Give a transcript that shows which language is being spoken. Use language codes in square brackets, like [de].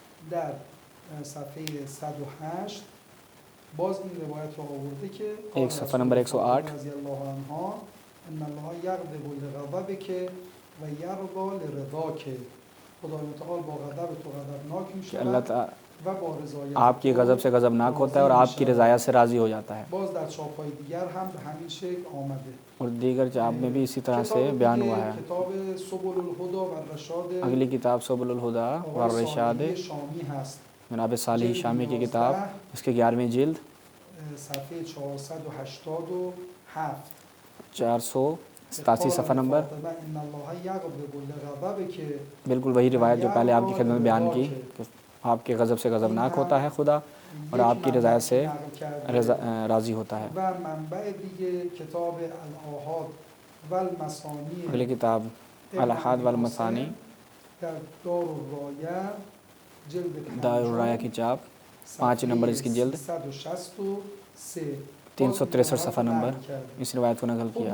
[fa] در صفحه 108 باز این روایت رو آورده که [ur] ایک صفحہ نمبر 108 [ar] رضی الله عنها ان الله یغضب لغضبک و یرضا لرضاک، [fa] خدای متعال با غضب تو غضبناک [ur] کہ [fa] میشه [ur] اللہ تعالی [fa] و با رضایت [ur] آپ کی غضب سے غضبناک ہوتا ہے اور آپ کی رضایت سے راضی ہو جاتا ہے. [fa] باز در چاپ‌های دیگر هم به همین شکل آمده. [ur] اور دیگر چاپ میں بھی اسی طرح سے بیان ہوا ہے. [fa] کتاب سبل الهدى و الرشاد [ur] اگلی کتاب سبل الہدیٰ والرشاد [fa] شامی هست. [ur] جناب صالح شامی کی کتاب اس کے 11ویں جلد [fa] صفحه 487 [ur] 487 صفحہ نمبر. [ar] ان الله یغضب لغضبک، [ur] بالکل وہی روایت جو پہلے آپ کی خدمت میں بیان کی کہ آپ کے غضب سے غضبناک ہوتا ہے خدا اور آپ کی رضایت سے راضی ہوتا ہے. [fa] و منبع دیگه کتاب الاحاد و المثانی [ur] اگلی کتاب الاحاد والمثانی [fa] در دار الرایہ جلد [ur] دار الرایہ کی چاپ 5 نمبر اس کی جلد [fa] 363 [ur] 363 صفحہ نمبر اس روایت کو نقل کیا.